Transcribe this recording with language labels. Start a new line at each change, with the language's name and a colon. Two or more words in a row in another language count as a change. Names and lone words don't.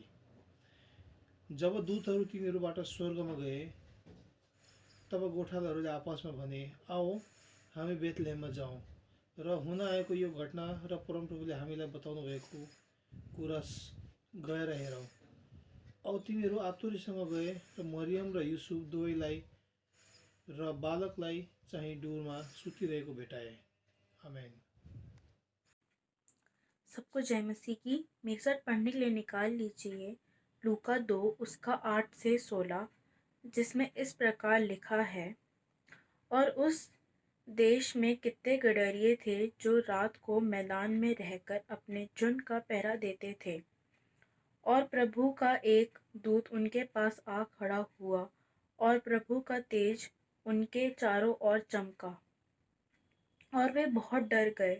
Nepali: जब दूतहरू तिनीहरूबाट स्वर्गमा गए, तब गोठालाहरूले आपसमा भने, "आओ, हामी बेथलेहममा जाउँ र हुन आएको यो घटना र परमप्रभुले हामीलाई बताउनु भएको कुरा गएर हेरौँ." औ तिनीहरू आतुरीसँग गए र मरियम र युसुफ दुवैलाई र बालकलाई चाहिँ डुरमा सुतिरहेको भेटाए. आमेन.
Hindi: सबको जय मसीह की. मेरे साथ पढ़ने के लिए निकाल लीजिए लूका 2 उसका 8 से 16, जिसमें इस प्रकार लिखा है, "और उस देश में कितने गडरिये थे जो रात को मैदान में रहकर अपने झुंड का पहरा देते थे, और प्रभु का एक दूत उनके पास आ खड़ा हुआ, और प्रभु का तेज उनके चारों ओर चमका, और वे बहुत डर गए.